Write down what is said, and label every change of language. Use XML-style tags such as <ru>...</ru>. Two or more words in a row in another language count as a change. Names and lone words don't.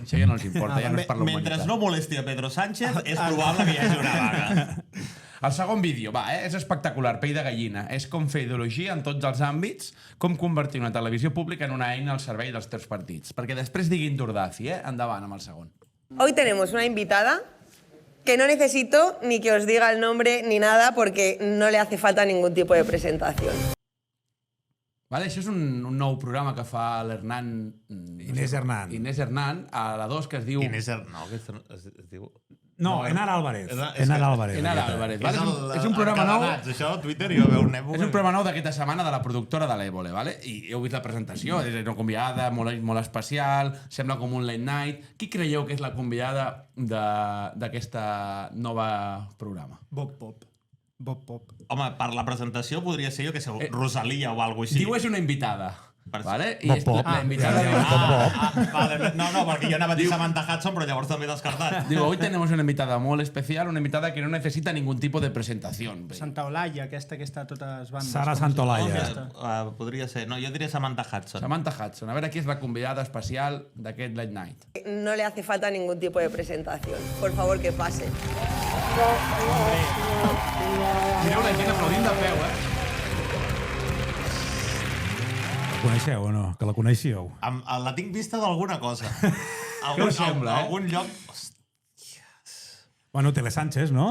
<ca>Això ja no els importa, ja no és per la Mentre humanitat. no molesti a Pedro Sánchez, és probable que hi hagi una vaga. El segon vídeo, és espectacular, pell de gallina. És com fer ideologia en tots els àmbits, com convertir una televisió pública en una eina al servei dels teus partits. Perquè després diguin Dordaci, endavant amb el segon.</ca> <es>Hoy tenemos una invitada que no necesito ni que os diga el nombre ni nada porque no le hace falta ningún tipo de presentación.</es> <ca>Vale, això és un nou programa que fa l'Hernán... Inés Hernán. Inés Hernán, a la 2, que es diu... No, que es diu... No, Enar Álvarez. És Enar Álvarez. Enar Álvarez. Vale? És un programa nou... Això, a Twitter, jo veu un època... És un programa nou d'aquesta setmana de la productora de l'Évole, vale? I heu vist la presentació, és una convidada molt especial, sembla com un late night. Qui creieu que és la convidada d'aquesta nova programa? Bob Pop. Home, per la presentació podria ser, jo que sé, Rosalia o alguna cosa així. Diu és una invitada. Vale? I Bob Pop. la invitada diu... Vale, no, perquè jo anava a dir Samantha Hudson, però llavors també descartat.</ca> <es>Digo, hoy tenemos una invitada muy especial, una invitada que no necesita ningún tipo de presentación.</es> <ca>Santa Olaya, aquesta que està a totes bandes. Sara com es diu? Santolaya. Podria ser. No, jo diria Samantha Hudson. Samantha Hudson. A veure qui és la convidada especial d'aquest Late Night.</ca> <es>No le hace falta ningún tipo de presentación. Por favor, que pase.</es> <ca>Mireu la gent aplaudint de peu, La coneixeu o no? Que la coneixíeu. La tinc vista d'alguna cosa. Què us sembla, algun lloc... Bueno, Tele Sánchez, no?</ca>